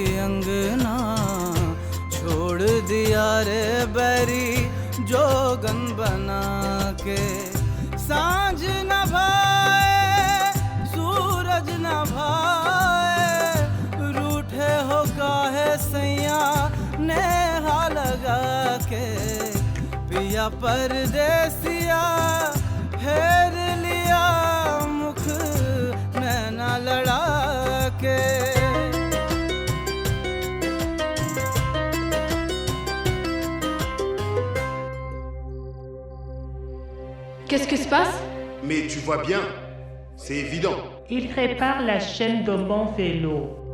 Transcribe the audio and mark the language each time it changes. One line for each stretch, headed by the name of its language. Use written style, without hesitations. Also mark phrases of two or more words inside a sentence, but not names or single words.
Hindi: अंगना छोड़ दिया रे बैरी जोगन बना के सांझ न भाए सूरज न भाए रूठे हो काहे सैया नेहा लगा के पिया परदेसिया फेर लिया मुख नैना लड़ा के
French: Qu'est-ce qui se passe? Mais tu vois bien, c'est évident. Il répare la chaîne de mon vélo.